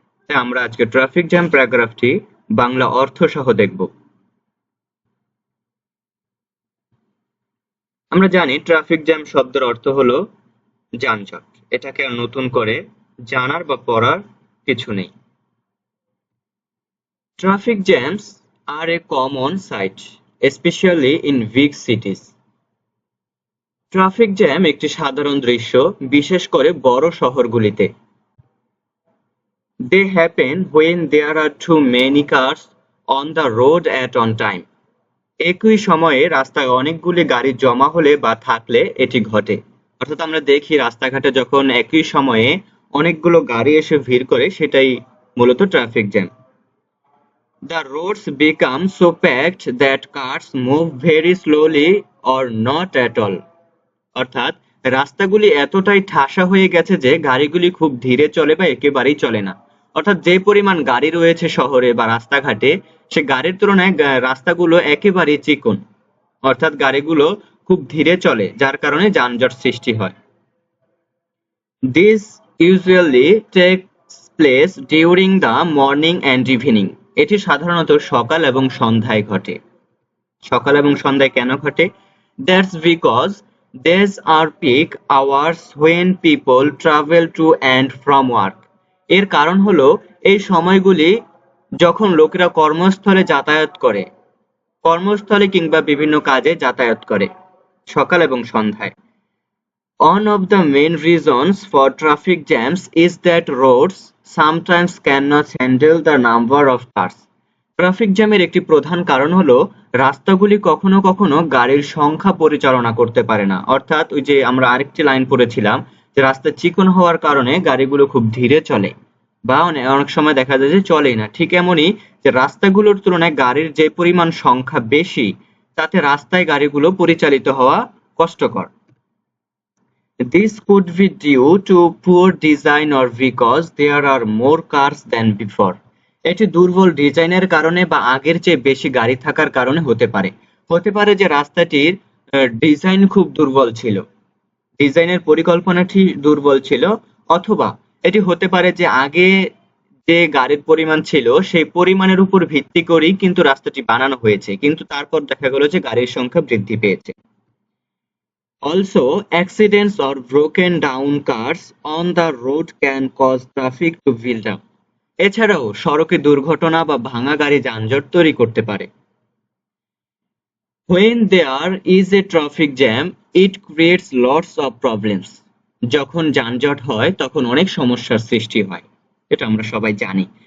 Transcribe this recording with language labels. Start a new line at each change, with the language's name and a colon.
Bangla: তাই আমরা আজকে ট্রাফিক জ্যাম প্যারাগ্রাফটি বাংলা অর্থ সহ দেখব। আমরা জানি ট্রাফিক জ্যাম শব্দের অর্থ হলো যানজট। এটাকে আর নতুন করে জানার বা পড়ার কিছু নেই।
English: Traffic jams are a common sight, especially in big cities.
Bangla: Traffic jam একটি সাধারণ দৃশ্য, বিশেষ করে বড় শহরগুলিতে।
English: They happen when there are too many cars on the road at one time.
Bangla: একই সময়ে রাস্তায় অনেকগুলি গাড়ি জমা হলে বা থাকলে এটি ঘটে। অর্থাৎ আমরা দেখি রাস্তাঘাটে যখন একই সময়ে অনেকগুলো গাড়ি এসে ভিড় করে, সেটাই মূলত traffic jam.
English: The roads become so packed that cars move very slowly or not at all.
Bangla: অর্থাৎ রাস্তাগুলি এতটাই ঠাসা হয়ে গেছে যে গাড়িগুলি খুব ধীরে চলে বা একেবারেই চলে না। অর্থাৎ যে পরিমাণ গাড়ি রয়েছে শহরে বা রাস্তাঘাটে, সে গাড়ির তুলনায় রাস্তাগুলো একেবারেই চিকন। অর্থাৎ গাড়িগুলো খুব ধীরে চলে, যার কারণে যানজট সৃষ্টি হয়।
English: This usually takes place during the morning and evening.
Bangla: এটি সাধারণত সকাল এবং সন্ধ্যায় ঘটে। সকাল এবং সন্ধ্যায় কেন ঘটে?
English: That's because these are peak hours when people travel to and from work.
Bangla: এর কারণ হলো এই সময়গুলি যখন লোকেরা কর্মস্থলে যাতায়াত করে, কর্মস্থলে কিংবা বিভিন্ন কাজে যাতায়াত করে, সকাল এবং সন্ধ্যায়।
English: One of the main reasons for traffic jams is that roads sometimes cannot handle the number of cars.
Bangla: Traffic জ্যামের একটি প্রধান কারণ হলো রাস্তাগুলি কখনো কখনো গাড়ির সংখ্যা পরিচালনা করতে পারে না। অর্থাৎ ওই যে আমরা আরেকটি লাইন পড়েছিলাম যে রাস্তা চিকন হওয়ার কারণে গাড়িগুলো খুব ধীরে চলে বা অনেক সময় দেখা যায় যে চলেই না। ঠিক এমনই যে রাস্তাগুলোর তুলনায় গাড়ির যে পরিমাণ সংখ্যা বেশি, তাতে রাস্তায় গাড়িগুলো পরিচালিত হওয়া কষ্টকর।
English: This could be due to poor design or because there are more cars than before.
Bangla: এটি দুর্বল ডিজাইনের কারণে বা আগের চেয়ে বেশি গাড়ি থাকার কারণে হতে পারে। হতে পারে যে রাস্তাটির ডিজাইন খুব দুর্বল ছিল, ডিজাইনের পরিকল্পনাটি দুর্বল ছিল, অথবা এটি হতে পারে যে আগে যে গাড়ির পরিমাণ ছিল সেই পরিমাণের উপর ভিত্তি করেই কিন্তু রাস্তাটি বানানো হয়েছে, কিন্তু তারপর দেখা গেল যে গাড়ির সংখ্যা বৃদ্ধি পেয়েছে।
English: Also, accidents or broken down cars on the road can cause traffic to build up.
Bangla: এছাড়াও সড়কে দুর্ঘটনা বা ভাঙা গাড়ি যানজট তৈরি করতে পারে।
English: When there is a traffic jam, it creates lots of problems.
Bangla: যখন যানজট হয় তখন অনেক সমস্যার সৃষ্টি হয়, এটা আমরা সবাই জানি।